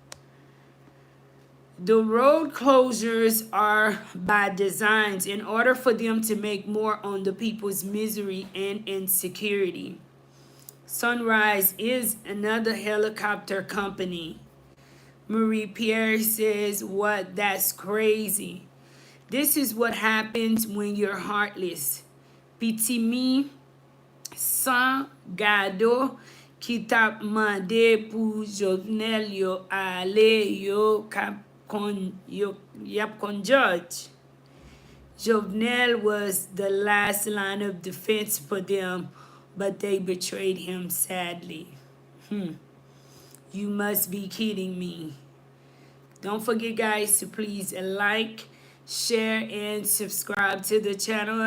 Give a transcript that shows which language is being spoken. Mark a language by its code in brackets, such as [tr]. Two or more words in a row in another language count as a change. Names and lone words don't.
[en] The road closures are by designs in order for them to make more on the people's misery and insecurity. Sunrise is another helicopter company. Marie Pierre says, "What? That's crazy. This is what happens when you're heartless. [ht] Pitimi sans gado qui tap mande pou Jovenel yo ale yo kap kon yo yap kon judge." [en] Jovenel was the last line of defense for them, but they betrayed him sadly. You must be kidding me. Don't forget, guys, to please like, share, and subscribe to the channel.